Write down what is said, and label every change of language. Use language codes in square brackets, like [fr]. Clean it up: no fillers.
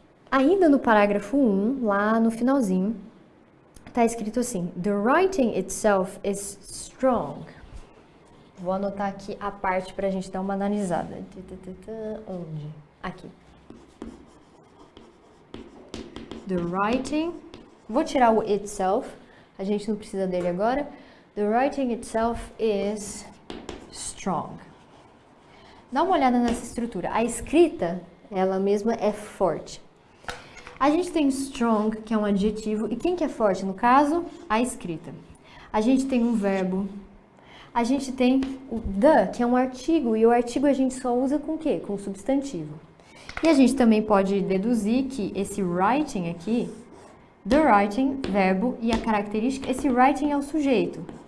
[pt] Ainda no parágrafo 1, lá no finalzinho, tá escrito assim: [en] The writing itself is strong. [pt] Vou anotar aqui a parte pra gente dar uma analisada. Onde? Aqui. [en] The writing. [pt] Vou tirar o itself. A gente não precisa dele agora. [en] The writing itself is strong. [pt] Dá uma olhada nessa estrutura. A escrita, ela mesma é forte. A gente tem strong, que é um adjetivo. E quem que é forte no caso? A escrita. A gente tem um verbo. A gente tem o the, que é um artigo. E o artigo a gente só usa com o quê? Com substantivo. E a gente também pode deduzir que esse writing aqui, the writing, verbo, e a característica, esse writing é o sujeito.